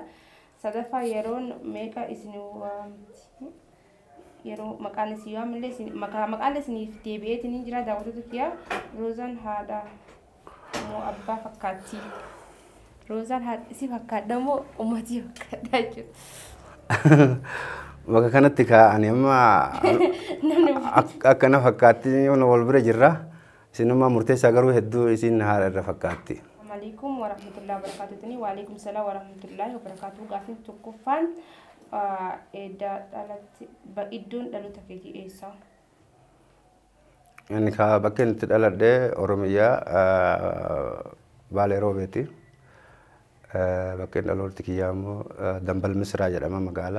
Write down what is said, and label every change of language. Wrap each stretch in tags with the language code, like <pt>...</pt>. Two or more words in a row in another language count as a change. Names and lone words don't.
<om>Sadaffaa yeroon meeqa isin waamti yeroo maqaan isin waamillee isin maqaan isiniif deebi'eetiin jira daawwattoota kiyyaa roozaan haadha moo abbaa fakkaatti. Roozaan haadha isii fakkaadha moo ummatii fakkaadha jechuudha. Bakka kanatti kaa'anii amma akkana fakkaatti wal bira jirra. Isinummaa murteessaa garuu hedduu isin haadha irra fakkaatti.</om> <ar>السلام عليكم ورحمة الله وبركاته. وعليكم السلام ورحمة الله وبركاته.</ar> <om>Gaafin tokkoffaan iddoon dhaloota keetii eessa? Ani bakka inni itti dhaladhe Oromiyaa Baalee Roobeeti. Bakka inni dhaloota kiyyaa immoo Dambal Misraa jedhama magaalaa.</om>